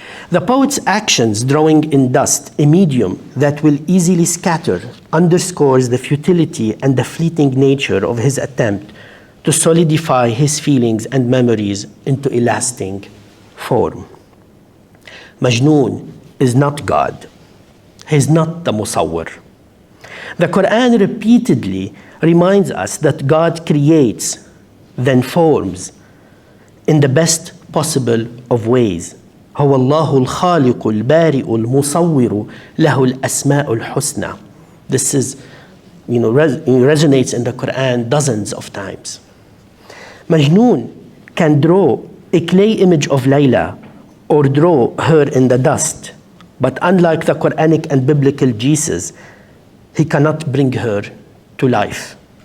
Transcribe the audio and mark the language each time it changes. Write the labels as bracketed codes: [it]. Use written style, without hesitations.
[en] The poet's actions drawing in dust, a medium that will easily scatter, underscores the futility and the fleeting nature of his attempt to solidify his feelings and memories into a lasting form. Majnoon is not God. He is not the Musawwir. The Quran repeatedly reminds us that God creates, then forms, in the best possible of ways. [ar] هو الله الخالق البارئ المصور له الأسماء الحسنى. [en] This is, resonates in the Quran dozens of times. Majnoon can draw a clay image of Layla or draw her in the dust, but unlike the Quranic and biblical Jesus, he cannot bring her to life.